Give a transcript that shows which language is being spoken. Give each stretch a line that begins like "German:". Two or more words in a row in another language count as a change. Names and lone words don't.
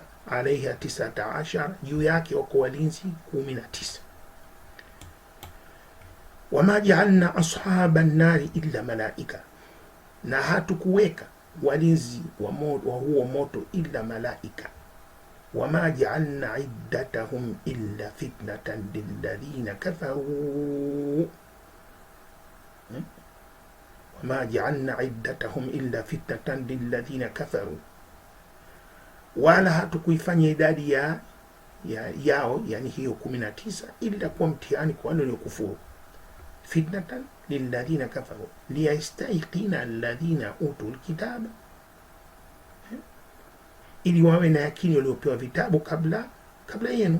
Swahili: Alaiha 19, juu yake wako walinzi 19.
Arabic: وما جعلنا أصحاب النار إلا ملائكة,
Swahili: na hatukuweka walinzi wa huo moto illa malaika.
Arabic: وما جعلنا عدتهم إلا فتنة للذين كفروا. وما جعلنا عدتهم إلا فتنة للذين كفروا,
Swahili: wala hatukuifanya idadi yao, yani hiyo 19, ila kuwa mtihani kwa wale waliokufuru.
Arabic: فتنة للذين كفروا ليستيقن الذين أوتوا الكتاب,
Swahili: ili wawe na yakini waliopewa vitabu kabla yenu.